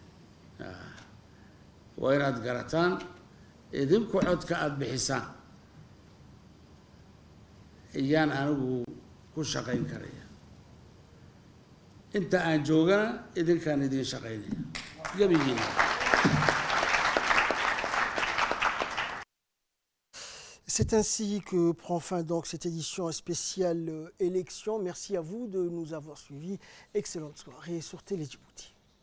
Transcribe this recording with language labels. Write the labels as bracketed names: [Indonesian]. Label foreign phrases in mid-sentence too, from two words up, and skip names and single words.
[Somali] Waa inaad garataan, idinku codka aad bixisaan ayaan anigu ku shaqayn karaya. Inta aan joogana idinkaan idin shaqaynaya gebigiina. [French] C'est ainsi que prend fin donc cette édition spéciale élection. Merci à vous de nous avoir suivis. Excellente soirée sur Télé Djibouti.